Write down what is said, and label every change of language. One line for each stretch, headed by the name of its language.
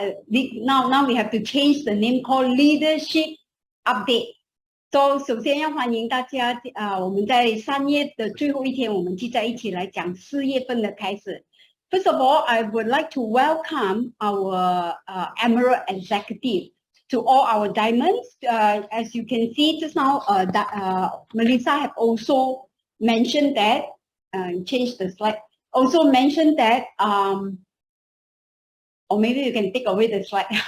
English: Now we have to change the name called Leadership Update.
Chinese: So 首先要欢迎大家，我们在3月的最后一天，我们聚在一起来讲4月份的开始。
English: First of all, I would like to welcome our Emerald Executive to all our diamonds. As you can see just now, Melissa have also mentioned that, change the slide, also mentioned that, or maybe you can take away the slide.